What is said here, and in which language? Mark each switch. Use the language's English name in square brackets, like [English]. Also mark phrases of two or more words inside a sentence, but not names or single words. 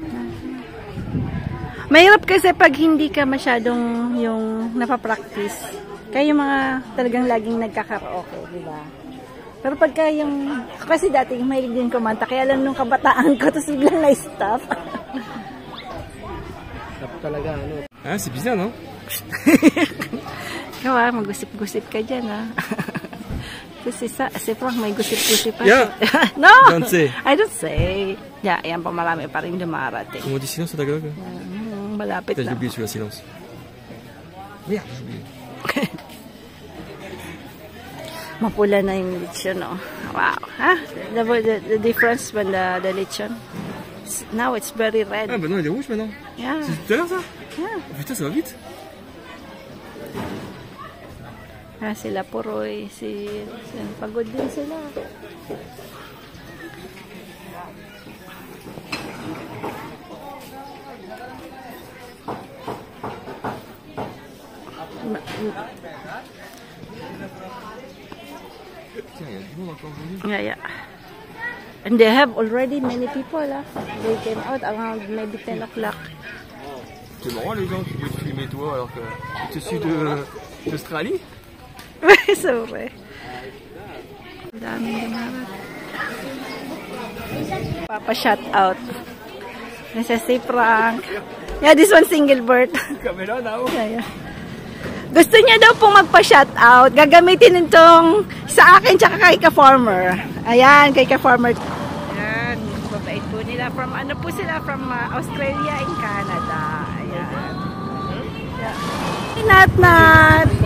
[Filipino] Mahirap kasi pag hindi ka masyadong yung napapractice. Kaya yung mga talagang laging nagkakaraoke, di ba? Pero pagka yung... Kasi dati mahilig din kumanta. Kaya lang nung kabataan ko, tapos biglang na-stop. Stop talaga, ano. [French] Ah, c'est bizarre, non? [Filipino] Ikaw magusip-gusip ka dyan, Kasi si Frank may gusip-gusip pa. [English] Yeah. No! Don't say. I don't say. Yeah, [Filipino] ayan pa marami pa rin dumarating. [French] Comment on dit silence au Tagalog? [Filipino] Malapit [French] Putain, j'ai [Filipino] na. [French] oublié celui-là, silence. Merde, j'ai oublié. [Filipino] Mapula na yung lechon, [English] Wow. The difference when the lechon. Now it's very red. [French] Ah, bah non, il est rouge maintenant. [English] Yeah. [French] C'est tout à l'heure, ça? [English] Yeah. [French] Oh, putain, ça va vite. [Filipino] Sila Puroy, pagod din sila. [French] Tiens, il y a du monde encore aujourd'hui. [English] Yeah. And they have already many people, They came out around maybe 10 o'clock. [French] C'est marrant les gens qui veulent filmer toi alors que tu es d'Australie. [Filipino] Sorry. Daming dumarat. Papa-shout out. Nasa si Frank. [English] Yeah, this one single bird. Caméra now. Yeah. [Filipino] Gusto niya daw pong magpa-shout out. Gagamitin itong sa akin tsaka kay ka-farmer. Ayan, kay ka-farmer. Ayan, babait po nila. From ano po sila? [English] From Australia and Canada. [Filipino] Ayan. Yeah. Nat.